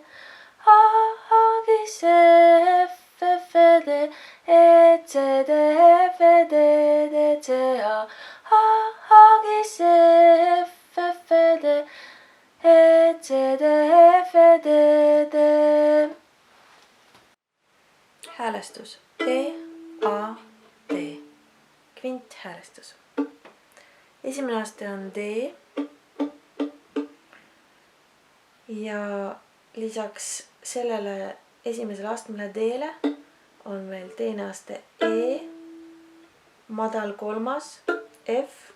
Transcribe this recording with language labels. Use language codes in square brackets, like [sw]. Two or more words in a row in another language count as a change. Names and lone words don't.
[et] A, G, C, F, F, D, E, C, D, F, D, D, C, A. A, G, C, F, F, D, E, C, D, F, D, D. Häälestus E, A, D. Kvinthäälestus. Esimene aste on D. Ja lisaks sellele esimesele astmele D-le on meil teine aste E, madal kolmas, F.